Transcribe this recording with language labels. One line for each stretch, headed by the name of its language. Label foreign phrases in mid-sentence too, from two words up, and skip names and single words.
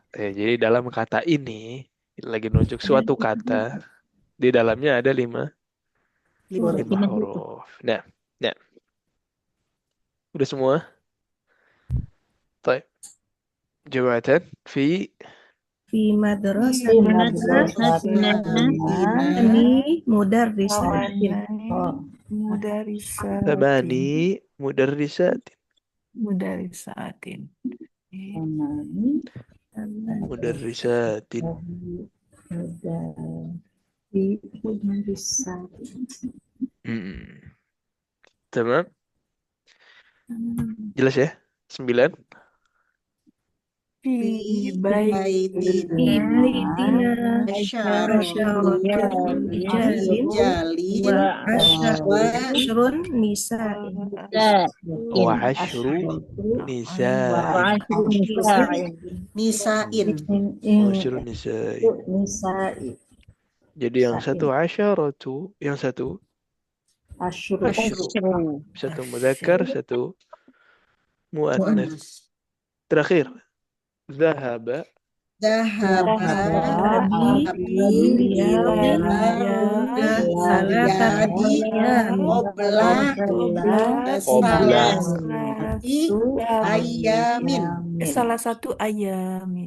Indonesian: Ya, jadi dalam kata ini lagi nunjuk suatu kata. Di dalamnya ada 5 huruf. Nah. Udah semua? Baik.
Arabic: Jawatan fi في مدرستنا ini mudarrisatin. ثماني مدرسات. Mudarrisatin. Mudarrisatin. Tamam.
Indonesian: Jelas ya? 9.
Arabic: Fi بيتنا عشرة الرجال وعشر نساء. وعشر نساء. Nisain. عشر نساء.
Indonesian: Jadi yang satu asyaratu, yang satu
Arabic: Asyru.
Indonesian: satu mudzakkar, satu muannas. Terakhir, zahaba salah satu ayamin.